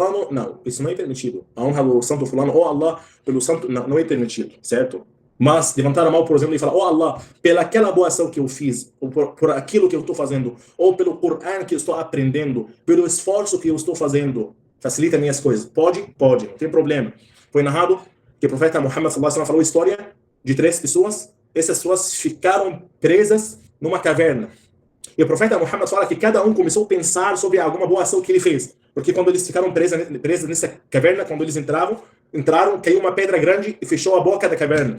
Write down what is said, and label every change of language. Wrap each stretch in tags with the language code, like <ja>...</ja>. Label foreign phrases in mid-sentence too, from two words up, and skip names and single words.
<pt>Não, isso não é permitido. A honra do santo fulano, oh Allah, pelo santo, não é permitido, certo? Mas levantar a mão, por exemplo, e falar: oh Allah, pelaquela boa ação que eu fiz, ou por aquilo que eu estou fazendo, ou pelo Coran que eu estou aprendendo, pelo esforço que eu estou fazendo, facilita minhas coisas. Pode? Pode, não tem problema. Foi narrado que o profeta Muhammad</pt> <ar>صلى الله عليه وسلم</ar> <pt>falou a história de 3 pessoas. Essas pessoas ficaram presas numa caverna. E o profeta Muhammad fala que cada um começou a pensar sobre alguma boa ação que ele fez. Porque quando eles ficaram presos nessa caverna, quando eles entraram, caiu uma pedra grande e fechou a boca da caverna.</pt>